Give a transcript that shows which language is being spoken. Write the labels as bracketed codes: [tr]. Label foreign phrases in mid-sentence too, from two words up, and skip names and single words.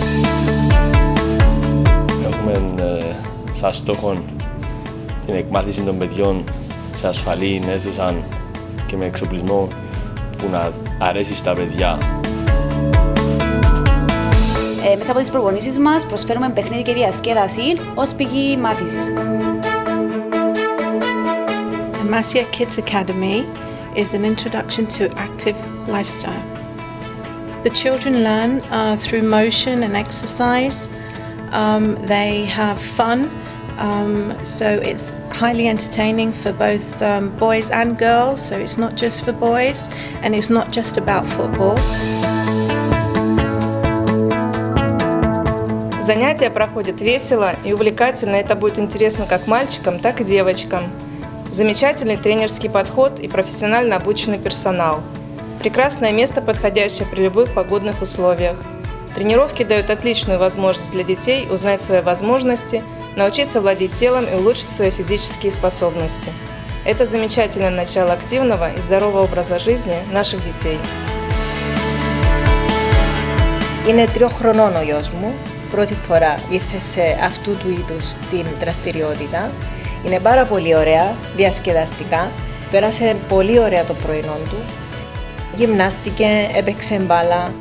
[el] Έχουμε σαν στόχο την εκμάθηση των παιδιών σε ασφαλή αίθουσα και με εξοπλισμό που να αρέσει στα παιδιά. Μέσα από τις προπονήσεις μας προσφέρουμε παιχνίδι και διασκέδαση ως πηγή μάθησης. [en] Lemasia Kids Academy is an introduction to active lifestyle. The children learn through motion and exercise. They have fun, so it's highly entertaining for both boys and girls, so it's not just for boys and it's not just about football. [ru] Занятия проходят весело и увлекательно, это будет интересно как мальчикам, так и девочкам. Замечательный тренерский подход и профессионально обученный персонал. Прекрасное место, подходящее при любых погодных условиях. Тренировки дают отличную возможность для детей узнать свои возможности, научиться владеть телом и улучшить свои физические способности. Это замечательное начало активного и здорового образа жизни наших детей. [el] Είναι 3 χρονών ο γιος μου. Πρώτη φορά ήρθε σε αυτού του είδους την δραστηριότητα. Είναι πάρα πολύ ωραία, διασκεδαστικά. Πέρασε πολύ ωραία το πρωινό του. Γυμνάστηκε, έπαιξε μπάλα.